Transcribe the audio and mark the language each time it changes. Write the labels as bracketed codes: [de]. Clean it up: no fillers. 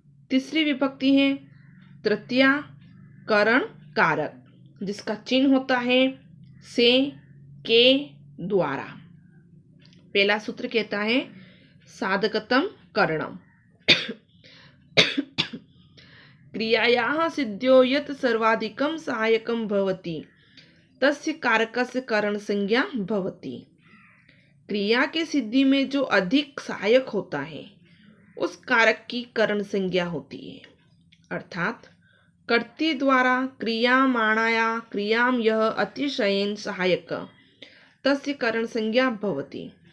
[hi] तीसरी विभक्ति है तृतीया करण कारक, जिसका चिन्ह होता है से, के द्वारा। पहला सूत्र कहता है [sa] साधकतम करणम। क्रियायाः सिद्ध्यो यत् सर्वाधिकं सहायकं भवति तस्य कारकस्य करण संज्ञा भवति। [hi] क्रिया के सिद्धि में जो अधिक सहायक होता है उस कारक की करण संज्ञा होती है। [sa] अर्थात कर्त्री द्वारा क्रियामाणाया क्रियां यः अतिशयेन सहायक तस्य करण संज्ञा भवति।